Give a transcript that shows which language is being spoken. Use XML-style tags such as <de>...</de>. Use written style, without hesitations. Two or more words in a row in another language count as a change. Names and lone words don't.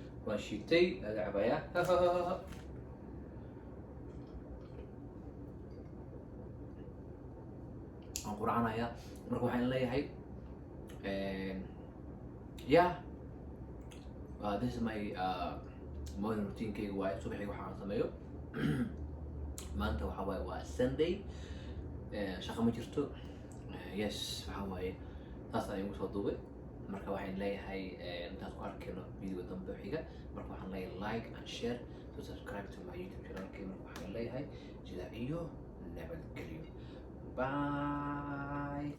<so>shiitay laga cabayaa aan quraacanayaa marka waxaan leeyahay</so> <en>yeah this is my morning routine</en> <so>kayga waaye subaxiga waxaan sameeyo maanta waxaa waaye waa Sunday shaqo ma jirto yes waxaa waaye taas ayaan ugu soo duubay marka waxaan leeyahay intaas ku arkayno video dambe xiga marka waxaan leeyahay</so> <en>like and share to subscribe to my YouTube channel</en> <so>marka waxaan leeyahay sida iyo nabadgelyo bye</so>